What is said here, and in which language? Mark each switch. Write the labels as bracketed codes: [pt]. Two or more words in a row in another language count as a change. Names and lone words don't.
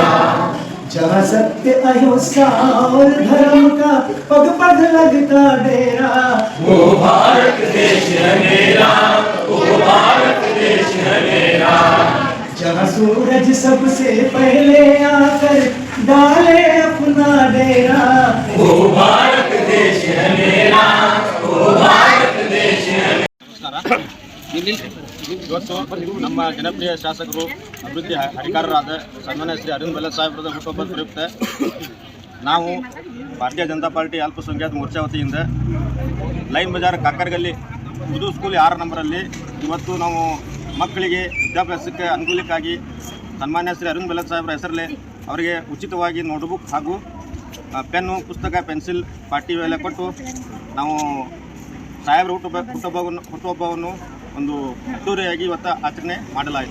[hi] जहाँ सत्य अहिंसा और धर्म का पग पग लगता डेरा, ओ भारत देश है मेरा, ओ भारत देश है मेरा. जहाँ सूरज सबसे पहले आकर डाले अपना डेरा, ओ भारत देश है मेरा, ओ भारत देश है. [kn] ಇವತ್ತು ನಮ್ಮ ಜನಪ್ರಿಯ ಶಾಸಕರು ಅಭಿವೃದ್ಧಿ ಅಧಿಕಾರರಾದ ಸನ್ಮಾನ್ಯ ಶ್ರೀ ಅರವಿಂದ ಬೆಲ್ಲ ಸಾಹೇಬರದ ಹುಟ್ಟುಹಬ್ಬದ ಪ್ರಯುಕ್ತ ನಾವು ಭಾರತೀಯ ಜನತಾ ಪಾರ್ಟಿ ಅಲ್ಪಸಂಖ್ಯಾತ ಮೋರ್ಚಾ ವತಿಯಿಂದ ಲೈನ್ ಬಜಾರ್ ಕಾಕರಗಲ್ಲಿ ಉರ್ದು ಸ್ಕೂಲ್ 6 ನಂಬರಲ್ಲಿ ಇವತ್ತು ನಾವು ಮಕ್ಕಳಿಗೆ ವಿದ್ಯಾಭ್ಯಾಸಕ್ಕೆ ಅನುಕೂಲಕ್ಕಾಗಿ ಸನ್ಮಾನ್ಯ ಶ್ರೀ ಅರವಿಂದ ಬೆಲ್ಲ ಸಾಹೇಬರ ಹೆಸರಲ್ಲಿ ಅವರಿಗೆ ಉಚಿತವಾಗಿ ನೋಟ್ಬುಕ್ ಹಾಗೂ ಪೆನ್ನು, ಪುಸ್ತಕ, ಪೆನ್ಸಿಲ್, ಪಾಟಿ ಇವೆಲ್ಲ ಕೊಟ್ಟು ನಾವು ಸಾಹೇಬರ ಹುಟ್ಟುಹಬ್ಬವನ್ನು ಒಂದು ಅದ್ದೂರಿಯಾಗಿ ಇವತ್ತು ಆಚರಣೆ ಮಾಡಲಾಯಿತು.